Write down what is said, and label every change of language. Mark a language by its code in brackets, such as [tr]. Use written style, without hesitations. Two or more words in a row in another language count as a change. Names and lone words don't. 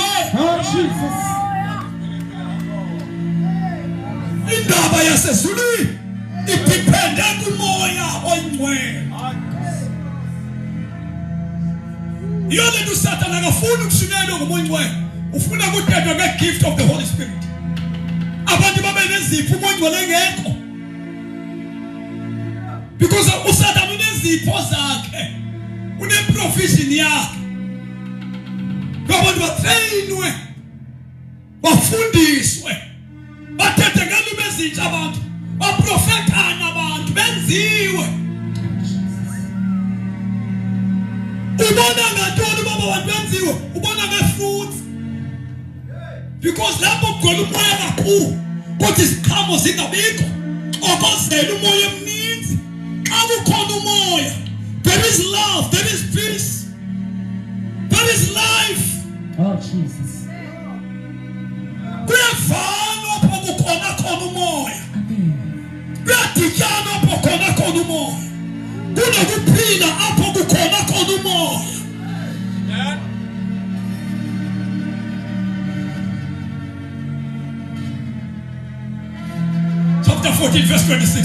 [en] Oh Jesus. [xh] Indaba yasezulwini idepende kumoya oyingcwele. Yona nto uSathane akafuni ukushunyelwa ngumoya oyingcwele. Ufuna ukuthetha nge- [en] gift of the Holy Spirit. [xh] Abantu babe nezipho umoya oyingcwele engekho. Because uSathane unezipho zakhe. Une-provision yakhe. Abantu batrainwe. Bafundiswe. Bathethe ngelimi ezintsha abantu. Baprofethana abantu benziwe. Ubona ngantoni baba abantu benziwe? Ubona nge-fruits. Because lapho kugcwele umoya kakhulu, kodwa iziqhamo zingabikho. Okozela umoya emninzi. Xa kukhona umoya, [en] there is love, there is peace, there is life. Oh Jesus. [xh] Kuyavana apho kukhona khona umoya. Kuyadityana apho khona khona umoya. Kunokuphila apho kukhona khona umoya. [en] Chapter 14 verse 26.